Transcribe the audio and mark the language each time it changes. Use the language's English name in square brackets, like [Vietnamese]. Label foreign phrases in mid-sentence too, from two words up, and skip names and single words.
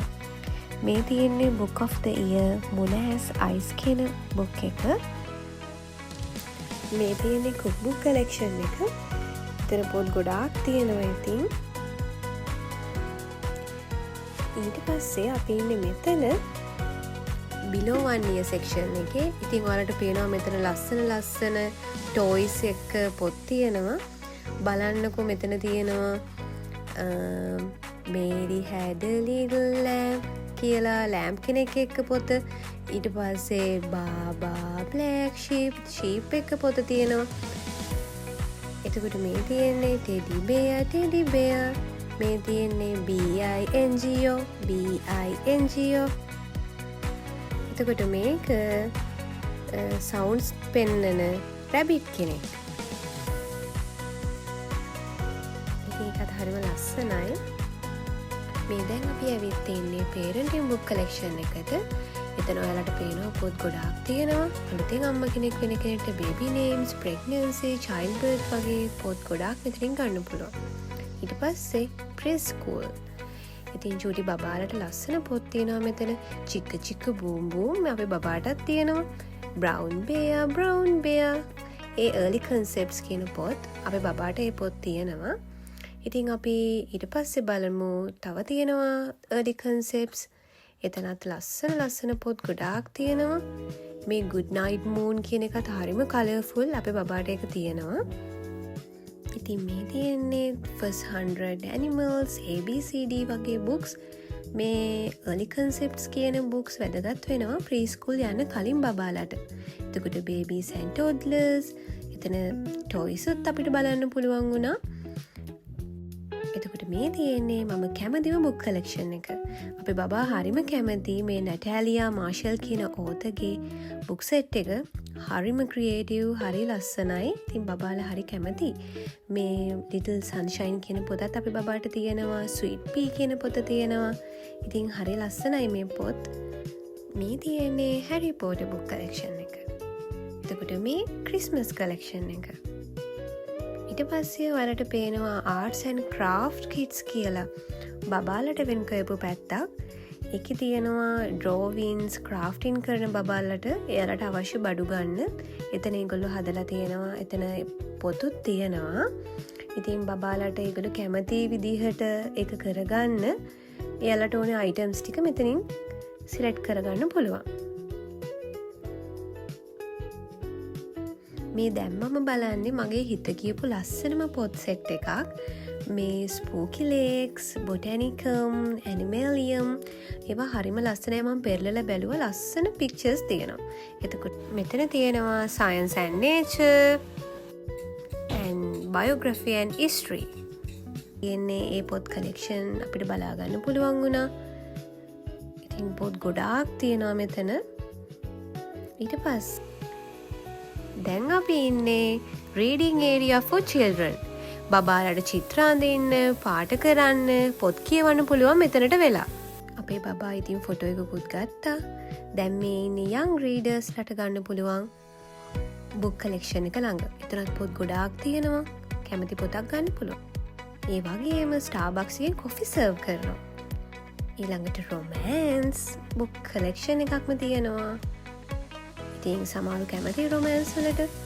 [Sinhala] මේ තියෙන්නේ [English] Book of the Year Mona has Eyes [Sinhala] කියන බුක් එක. මේ තියෙන්නේ [English] cookbook collection [Sinhala] එක. එතන පොත් ගොඩාක් තියෙනවා ඉතින්. ඊට පස්සේ අපි ඉන්නේ මෙතන [English] below 1 year section [Sinhala] එකේ. ඉතින් ඔයාලට පේනවා මෙතන ලස්සන toys එක පොත් තියෙනවා. බලන්නකෝ මෙතන තියෙනවා Mary had a little lamb කියලා ලෑම්ප් කෙනෙක් එක්ක පොත. ඊට පස්සේ බාබා black sheep එක පොත තියෙනවා. එතකොට මේ තියෙන්නේ [English] teddy bear. [Sinhala] මේ තියෙන්නේ bingo. එතකොට මේක sounds පෙන්නන rabbit කෙනෙක්. ඒකත් හරිම ලස්සනයි. මේ දැන් අපි ඇවිත් ඉන්නේ [English] parenting book collection [Sinhala] එකට. එතන ඔයාලට පේනවා පොත් ගොඩාක් තියෙනවා. අලුතෙන් අම්මා කෙනෙක් වෙන කෙනෙක්ට [English] baby names, pregnancy, childbirth [Sinhala] වගේ පොත් ගොඩාක් මෙතනින් ගන්න පුළුවන්. ඊට පස්සේ preschool. ඉතින් චූටි බබාලට ලස්සන පොත් තියෙනවා මෙතන. චික්ක boom boom අපේ බබාටත් තියෙනවා. brown bear. ඒ [English] early concepts [Sinhala] කියන පොත් අපේ බබාට ඒ පොත් තියෙනවා. ඉතින් අපි ඊට පස්සේ බලමු තව තියෙනවා [English] early concepts. [Sinhala] එතනත් ලස්සන පොත් ගොඩාක් තියෙනවා. මේ good night moon කියන එකත් හරිම colourful. අපේ බබාට ඒක තියෙනවා. ඉතින් මේ තියෙන්නේ first 100 animals ABCD වගේ books. මේ [English] early concepts [Sinhala] කියන books වැදගත් වෙනවා preschool යන්න කලින් බබාලට. එතකොට [English] babies and toddlers. [Sinhala] එතන toys උත් අපිට බලන්න පුළුවන් වුණා. එතකොට මේ තියෙන්නේ මම කැමතිම [English] book collection [Sinhala] එක. අපේ බබා හරිම කැමති මේ නැටෑලියා මාෂල් කියන ඕතගේ [English] book set [Sinhala] එක. හරිම ක්‍රියේටිව්, හරි ලස්සනයි. ඉතින් බබාලා හරි කැමති. මේ ලිටල් සන්ෂයින් කියන පොතත් අපේ බබාට තියෙනවා. ස්වීට් පී කියන පොත තියෙනවා. ඉතින් හරි ලස්සනයි මේ පොත්. මේ තියෙන්නේ හැරි පොටර් [English] book collection [Sinhala] එක. එතකොට මේ [English] Christmas collection [Sinhala] එක. ඊට පස්සේ ඔයාලට පේනවා [English] arts and craft kits [Sinhala] කියලා බබාලට වෙන් කරපු පැත්තක්. ඒකේ තියෙනවා [English] drawings, crafting [Sinhala] කරන බබාලට එයාලට අවශ්‍ය බඩු ගන්න. එතන ඒගොල්ලෝ හදලා තියෙනවා. එතන පොතුත් තියෙනවා. ඉතින් බබාලට ඒගොල්ලෝ කැමති විදිහට ඒක කරගන්න එයාලට ඕනේ items ටික මෙතනින් select කරගන්න පුළුවන්. මේ දැම්මම බලන්නේ මගේ හිත කියපු ලස්සනම පොත් සෙට් එකක්. මේ ස්පූකි ලේක්ස්, බොටැනිකම්, ඇනිමේලියම් ඒවා හරිම ලස්සනයි. මම පෙරලලා බැලුවා ලස්සන පික්චර්ස් තියෙනවා. එතකොට මෙතන තියෙනවා [English] science and nature and biography and history. [Sinhala] කියන්නේ ඒ පොත් කලෙක්ෂන් අපිට බලා ගන්න පුළුවන් වුණා. ඉතින් පොත් ගොඩාක් තියෙනවා මෙතන. ඊට පස්සේ දැන් අපි ඉන්නේ [English] reading area for children. [Sinhala] බබාලට චිත්‍ර අඳින්න, පාට කරන්න, පොත් කියවන්න පුළුවන් මෙතනට වෙලා. අපේ බබා ඉතින් ෆොටෝ එකකුත් ගත්තා. දැන් මේ ඉන්නේ [English] young readers [Sinhala] ලට ගන්න පුළුවන් [English] book collection [Sinhala] එක ළඟ. එතනත් පොත් ගොඩාක් තියෙනවා. කැමති පොතක් ගන්න පුළුවන්. ඒ වගේම Starbucks එකේ [English] coffee serve [Sinhala] කරනවා. ඊළඟට [English] romance book collection [Sinhala] එකක්ම තියෙනවා. ඉතින් සමහරු කැමති රොමෑන්ස් වලට.